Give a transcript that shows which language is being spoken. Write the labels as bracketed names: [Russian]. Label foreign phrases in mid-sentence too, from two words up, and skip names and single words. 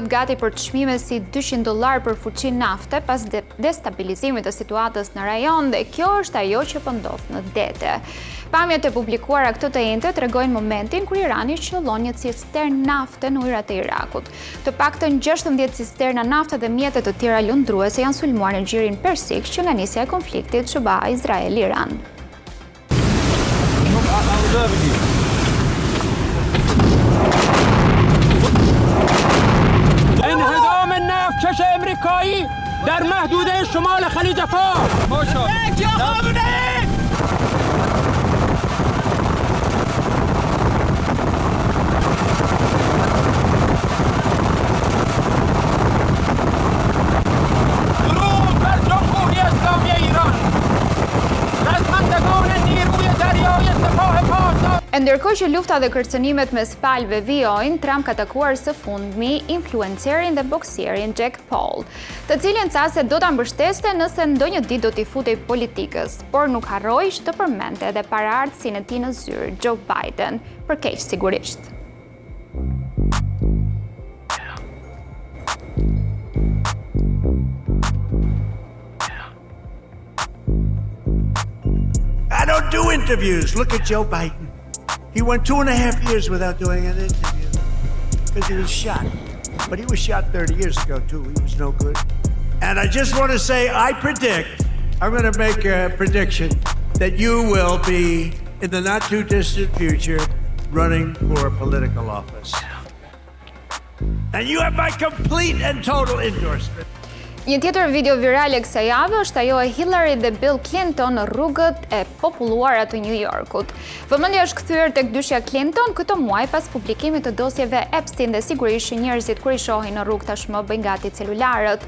[Albanian] gati për çmime si $200 për fuqi nafte pas destabilizimit të situatës në rajon, dhe kjo është ajo që po ndodh në dete. Pamjet e publikuara këtë të njëjtë tregojnë momentin kur Irani qëllon një cisternë nafte në ujërat e Irakut. Të paktën 16 cisterna nafte dhe mjete të tjera lundruese janë sulmuar në gjirin persik që nga nisja e konfliktit SBA Izrael-Iran. [Persian] انهدام نفتکش امریکایی در محدوده شمال خلیج فارس. درود بر جمهوری اسلامی ایران. خدمتگان نیروی دریایی سپاه پاسدار. [Albanian] Ndërkohë që lufta dhe kërcënimet mes palëve vijojnë, Trump ka takuar së fundmi influencerin dhe boksierin Jack Paul, të cilin tha se do ta mbështeste nëse ndonjë ditë do t'i futej politikës, por nuk harroi që të përmendte edhe paraardhësinë e tij në zyrë, Joe Biden, për keq sigurisht. [English] I don't do interviews. Look at Joe Biden. He went 2.5 years without doing an interview because he was shot. But he was shot 30 years ago too. He was no good. And I just want to say, I'm going to make a prediction that you will be, in the not too distant future, running for political office. And you have my complete and total endorsement. [Albanian] Një tjetër video virale kësaj jave është ajo e Hillary dhe Bill Clinton në rrugët e populluara të New Yorkut. Vëmendja është kthyer tek dyshja Clinton këto muaj pas publikimit të dosjeve Epstein, dhe sigurisht që njerëzit kur i shohin në rrugë tashmë bëjnë gati celularët.